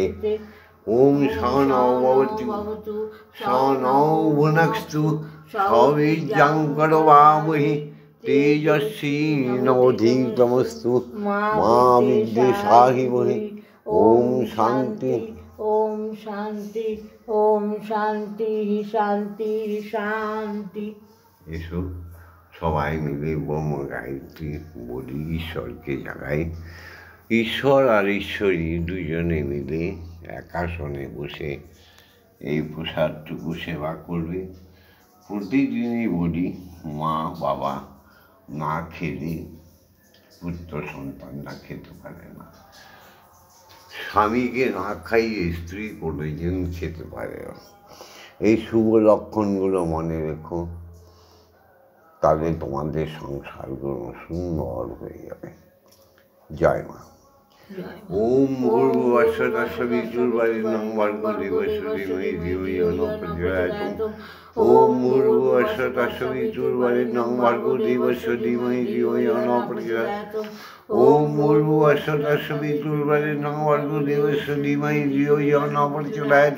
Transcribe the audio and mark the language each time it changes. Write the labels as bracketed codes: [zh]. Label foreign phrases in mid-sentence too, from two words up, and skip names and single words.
[sa] ओम सहनौ भवतु सहनौ भुनक्तु सवीर्यं करवावहै तेजस्वी नवधीतमस्तु मा विद्विषावहै। ओम शांति ओम शांति ओम शांति शांति शांति। [bn] এসো সবাই মিলে ব্রহ্ম গায়ত্রী বলি, ঈশ্বরকে জাগাই। ঈশ্বর আর ঈশ্বরী দুজনে মিলে এক আসনে বসে এই প্রসাদটুকু সেবা করবে। প্রতিদিনই বলি মা বাবা না খেলে পুত্র সন্তানরা খেতে পারে না, স্বামীকে না খাইয়ে স্ত্রী কোনোদিন খেতে পারে না। এই শুভ লক্ষণগুলো মনে রেখো, তাহলে তোমাদের সংসারগুলো সুন্দর হয়ে যাবে। জয় মা। [sa] ओम भूर्भुवस्सुतस्सवितुर्वरेण्यं भर्गो देवस्य धीमहि धियो यो न प्रचोदयात्। ओम भूर्भुवस्सुतस्सवितुर्वरेण्यं भर्गो देवस्य धीमहि धियो यो न प्रचोदयात्। ओम भूर्भुवस्सुतस्सवितुर्वरेण्यं भर्गो देवस्य धीमहि धियो यो न प्रचोदयात्।